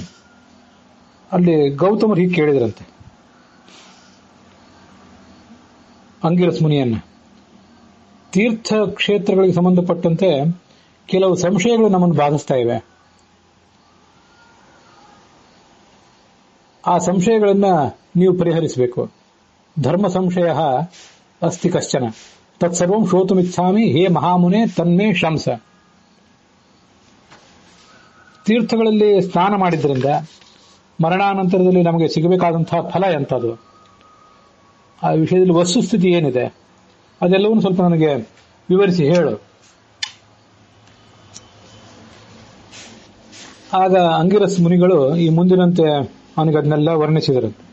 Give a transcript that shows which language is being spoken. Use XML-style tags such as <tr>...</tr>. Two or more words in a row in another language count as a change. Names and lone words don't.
<kn>ಅಲ್ಲಿ ಗೌತಮರು ಹೀಗೆ ಕೇಳಿದ್ರಂತೆ ಅಂಗಿರಸ ಮುನಿಯನ್ನ. ತೀರ್ಥ ಕ್ಷೇತ್ರಗಳಿಗೆ ಸಂಬಂಧಪಟ್ಟಂತೆ ಕೆಲವು ಸಂಶಯಗಳು ನಮ್ಮನ್ನು ಬಾಧಿಸ್ತಾ ಇವೆ. ಆ ಸಂಶಯಗಳನ್ನ ನೀವು ಪರಿಹರಿಸಬೇಕು.</kn> <sa>ಧರ್ಮ ಸಂಶಯ ಅಸ್ತಿ ಕಶ್ಚನ ತತ್ಸರ್ವಂ ಶ್ರೋತುಮಿಚ್ಛಾಮಿ ಹೇ ಮಹಾಮುನೆ ತನ್ಮೇ ಶಂಸ.</sa> <kn>ತೀರ್ಥಗಳಲ್ಲಿ ಸ್ನಾನ ಮಾಡಿದ್ರಿಂದ ಮರಣಾನಂತರದಲ್ಲಿ ನಮಗೆ ಸಿಗಬೇಕಾದಂತಹ ಫಲ ಎಂಥದ್ದು, ಆ ವಿಷಯದಲ್ಲಿ ವಸ್ತುಸ್ಥಿತಿ ಏನಿದೆ, ಅದೆಲ್ಲವನ್ನೂ ಸ್ವಲ್ಪ ನನಗೆ ವಿವರಿಸಿ ಹೇಳು. ಆಗ ಅಂಗಿರಸ್ ಮುನಿಗಳು ಈ ಮುಂದಿನಂತೆ ಅವನಿಗೆ ಅದನ್ನೆಲ್ಲ ವರ್ಣಿಸಿದರು.</kn>